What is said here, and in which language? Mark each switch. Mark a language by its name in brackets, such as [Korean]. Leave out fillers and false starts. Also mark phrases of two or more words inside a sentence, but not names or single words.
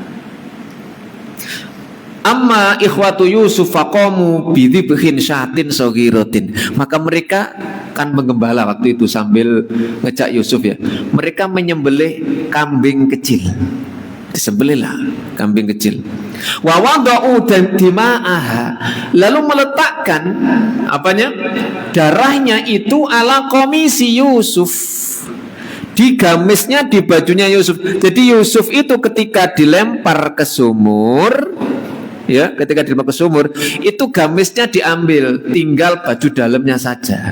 [Arabic] أما إخوة يوسف فقاموا بذبح شاة صغيرة. [Indonesian] Maka mereka kan menggembala waktu itu sambil ngejak Yusuf ya. Mereka menyembelih kambing kecil. Disembelihlah kambing kecil. [Arabic] ووضعوا دماءها. [Indonesian] Lalu meletakkan apanya? Darahnya itu ala komisi Yusuf. Di gamisnya, di bajunya Yusuf. Jadi Yusuf itu ketika dilempar ke sumur, ya, ketika dilempar ke sumur, itu gamisnya diambil, tinggal baju dalamnya saja.